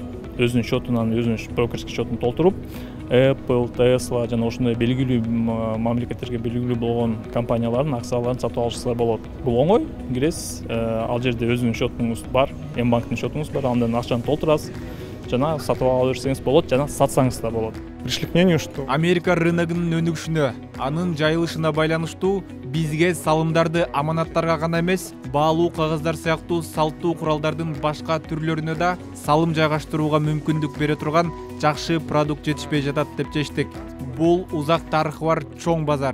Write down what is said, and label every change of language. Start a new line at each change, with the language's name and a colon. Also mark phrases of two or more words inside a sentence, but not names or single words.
Kyrgyz: Өзүнүн счетунан өзүнүн брокерский счетун толтуруп, Apple, Tesla жана ошондой белгилүү мамлекеттерге белгилүү болгон компаниялардын акцияларын сатып алышса болот. Бул оңой, киресиз, ал жерде өзүнүн счетуңуз бар, М-банктын счетуңуз бар, андан акчаны толтурасыз жана сатып ала берсеңиз болот, жана сатсаңыз да болот.
Russian: пришли к мнению, что
Kyrgyz: Америка рыногунун өнүгүшүнө, анын жайылышына байланыштуу бизге салымдарды аманаттарга гана эмес, баалуу кагаздар сыяктуу салттуу куралдардын башка түрлөрүнө да салым жайгаштырууга мүмкүндүк бере турган жакшы продукт жетишпей жатат деп чечтик. Бул узак тарыхы бар чоң базар.